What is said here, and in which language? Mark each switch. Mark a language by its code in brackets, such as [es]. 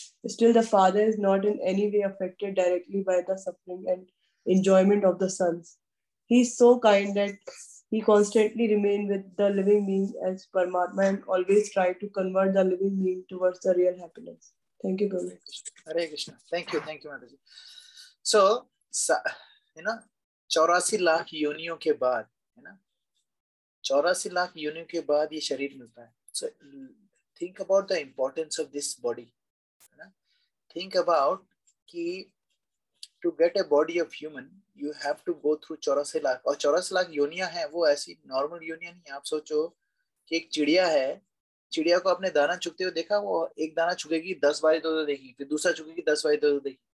[en] Still, the father is not in any way affected directly by the suffering and enjoyment of the sons. He is so kind that he constantly remains with the living being as Paramatma and always try to convert the living being towards the real happiness. Thank you, Prabhu. Hare Krishna. Thank you, Mataji. [hi] So, 84 lakh योनियों के बाद, है ना, 84 लाख योनियों के बाद ये शरीर मिलता है. [en] So think about the importance of this body, है ना. Think about कि to get a body of human you have to go through 84 lakh, [hi] और 84 लाख योनियां हैं, वो ऐसी नॉर्मल योनियां नहीं. आप सोचो कि एक चिड़िया है, चिड़िया को आपने दाना चुगते हुए देखा, वो एक दाना चुगेगी 10 बार इधर देखेगी, फिर दूसरा चुगेगी 10 बार इधर देखेगी.